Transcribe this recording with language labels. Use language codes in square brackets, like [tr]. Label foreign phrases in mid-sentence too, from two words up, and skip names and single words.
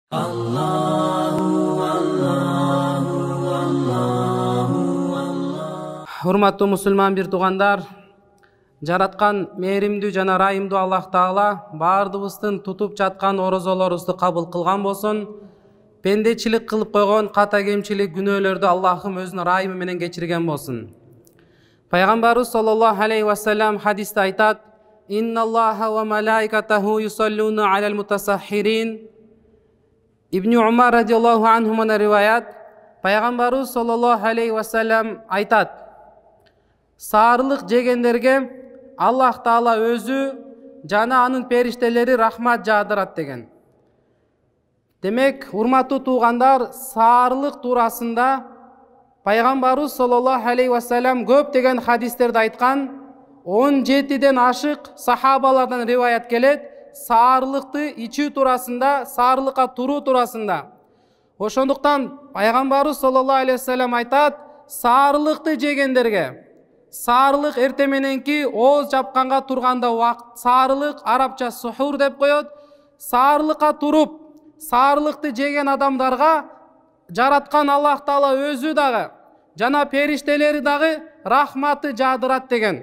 [ky] Урматтуу мусулман бир туугандар, жараткан мээримдүү жана райымдуу Аллах Таала баардыгыбыздын тутуп жаткан орозолорубузду кабыл кылган болсун. Пендечилик кылып койгон ката кемчилик күнөөлөрдү Аллахым өзүнүн райымы менен кечирген болсун. Пайгамбарыбыз [ar] صلى الله عليه وسلم [ky] хадисте айтат: [ar] "إن الله وملائكته يصلون على المتسحرين." [ky] Ибн Умар [ar] رضي الله عنهما [ky] риваят, Пайгамбарыбыз [ar] صلى الله عليه وسلم [ky] айтат: "Саарылык жегендерге Аллах Таала өзү жана анын периштелери рахмат жаадырат" деген. Демек, урматтуу туугандар, саарылык туурасында Пайгамбарыбыз [ar] صلى الله عليه وسلم [ky] көптөгөн хадистерди айткан. 17ден ашык сахабалардан риваят келет саарылыкты ичүү туурасында, саарылыкка туруу туурасында. Ошондуктан Пайгамбарыбыз [ar] صلى الله عليه وسلم [ky] айтат: "Саарылыкты жегендерге, саарылык эрте мененки ооз жапканга турганда убакыт, саарылык арабча сухур деп коет. Саарылыкка туруп, саарылыкты жеген адамдарга жараткан Аллах Таала өзү дагы жана периштелери дагы рахматы жаадырат" деген.